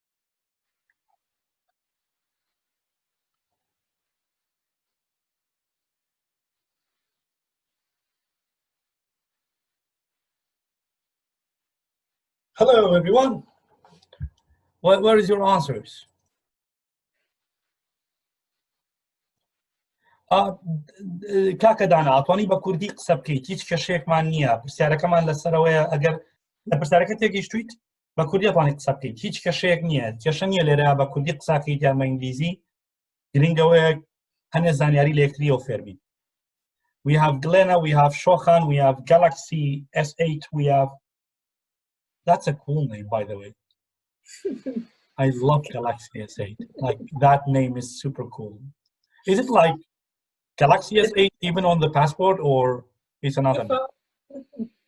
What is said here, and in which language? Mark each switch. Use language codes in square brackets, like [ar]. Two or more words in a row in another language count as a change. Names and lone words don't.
[en] Hello, everyone. Where is your answers? [ckb] کاکەدانا ئەتوانی بە کوردی قسە بکەیت هیچ کێشەیەکمان نییە پرسیارەکەمان لەسەرەوەیە ئەگەر لە پرسیارەکە تێگەیشتویت بە کوردی ئەتوانیت قسە بکەیت هیچ کێشەیەک نییە کێشە نییە لێرە بە کوردی قساکەیت یان بە ئینگلیزی گرنگەوەیە هەنێ زانیاری لە یەکتریەوە فێر بین. [en] We have Glenna, we have Shokhan, we have Galaxy S8, we have... That's a cool name, by the way. I love Galaxy S8. Like, that name is super cool. Is it like Galaxy S8 even on the passport, or it's another name?